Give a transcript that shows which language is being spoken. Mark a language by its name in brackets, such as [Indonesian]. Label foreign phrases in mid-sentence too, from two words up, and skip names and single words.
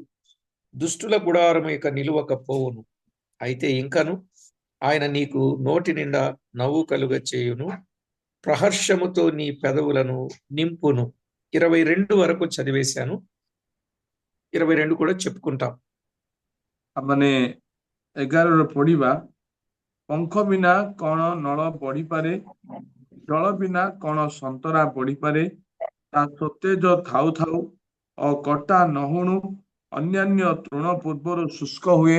[Telugu] దుష్టుల గుడారము ఇక నిలువకపోవును. అయితే ఇంకను ఆయన నీకు నోటి నిండా నవ్వు కలుగ చేయును, ప్రహర్షముతో నీ పెదవులను నింపును. 22 వరకు చదివేశాను. 22 కూడా చెప్పుకుంటాం. [Odia] ଆମେ 11ରୁ ପଢିବା। ପଙ୍ଖ ବିନା କଣ ନଳ ବଢିପାରେ, ଜଳ ବିନା କଣ ସନ୍ତରା ବଢିପାରେ। ତା ସତେଜ ଥାଉ ଥାଉ ଓ କଟା ନହୁଣୁ ଅନ୍ୟାନ୍ୟ ତୃଣ ପୂର୍ବରୁ ଶୁଷ୍କ ହୁଏ।